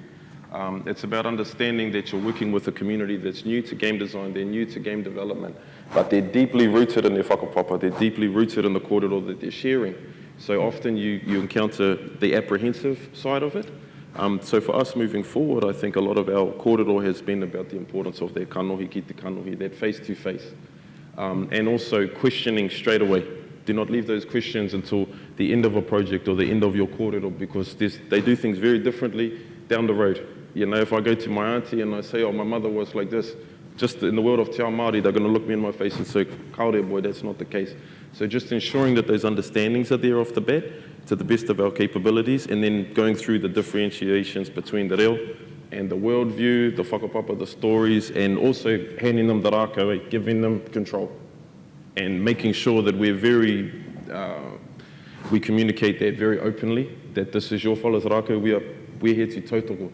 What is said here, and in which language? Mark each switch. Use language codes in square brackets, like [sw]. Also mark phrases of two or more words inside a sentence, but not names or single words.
[en] It's about understanding that you're working with a community that's new to game design, they're new to game development, but they're deeply rooted in their whakapapa, they're deeply rooted in the kōrero that they're sharing. So often you encounter the apprehensive side of it. So for us moving forward, I think a lot of our kōrero has been about the importance of that [mi] kanohi ki te kanohi, [en] that face-to-face. And also questioning straight away. Do not leave those questions until the end of a project or the end of your kōrero, because they do things very differently down the road. If I go to my auntie and I say, oh, my mother was like this, just in the world of [mi] te ao Māori, [en] they're going to look me in my face and say, kaore boy, that's not the case. So just ensuring that those understandings are there off the bat to the best of our capabilities, and then going through the differentiations between the reo and the worldview, the whakapapa, the stories, and also handing them the rākau, giving them control, and making sure that we communicate that very openly, that this is your whala's rākau, we're here to tautoko.